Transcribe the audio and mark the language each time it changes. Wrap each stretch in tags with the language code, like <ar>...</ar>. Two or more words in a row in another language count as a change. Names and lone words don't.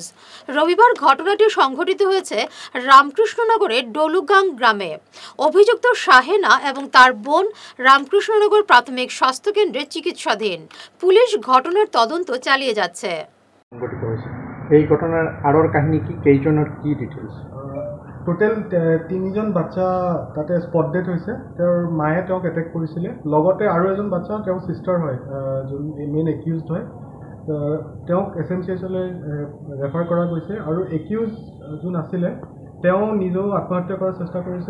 <bn>রবিবার ঘটনাটি সংঘটিত হয়েছে রামকৃষ্ণনগরের ডলুগাং গ্রামে। অভিযুক্ত শাহেনা এবং তার বোন রামকৃষ্ণনগর প্রাথমিক স্বাস্থ্য কেন্দ্রে চিকিৎসাধীন। পুলিশ ঘটনার তদন্ত চালিয়ে যাচ্ছে।</bn> <as>এই ঘটনার আরোর কাহিনী কি, কেইজনের কি ডিটেইলস? টোটেল 3জন বাচ্চা তাতে</as> <en>spot dead</en> <as>হৈছে। তেওঁৰ মায়ে তেওঁক এটেক কৰিছিলে, লগতে আৰু এজন বাচ্চা তেওঁৰ সিস্টাৰ হয়, যোন</as> <en>main accused</en> <as>হয়। তেওঁক SMCHলৈ ৰেফাৰ কৰা গৈছে আৰু একিউজ যোন আছিলে তেওঁ নিজেও আত্মহত্যা কৰাৰ চেষ্টা কৰিছে।</as>